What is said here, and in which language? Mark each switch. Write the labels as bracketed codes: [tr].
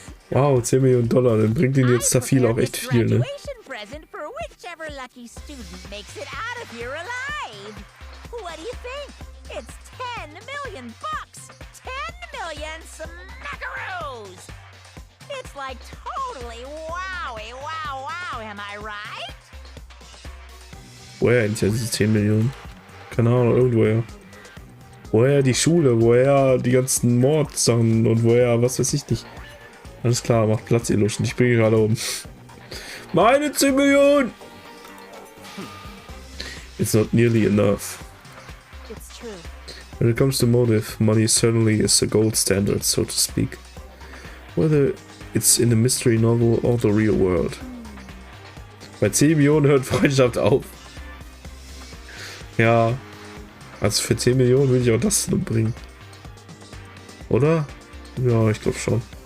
[de] Wow, 10 Millionen Dollar, dann bringt ihn jetzt da viel auch echt viel, ne? [en] Graduation present for whichever lucky student makes it out of here alive. What do you think? It's 10 million bucks. 10 million smackaroos. It's like totally wowie, wow, wow, am I right? [de] Woher eigentlich diese 10 Millionen? Keine Ahnung, irgendwoher. Woher die Schule, woher die ganzen Mordsachen und woher, was weiß ich nicht. Alles klar, macht Platz, ihr Luschen. Ich bringe gerade um. Meine 10 Millionen! [en] It's not nearly enough. it's true. When it comes to motive, money certainly is the gold standard, so to speak. Whether it's in a mystery novel or the real world. [de] Bei 10 Millionen hört Freundschaft auf. Ja, also für 10 Millionen würde ich auch das bringen. Oder? Ja, ich glaube schon.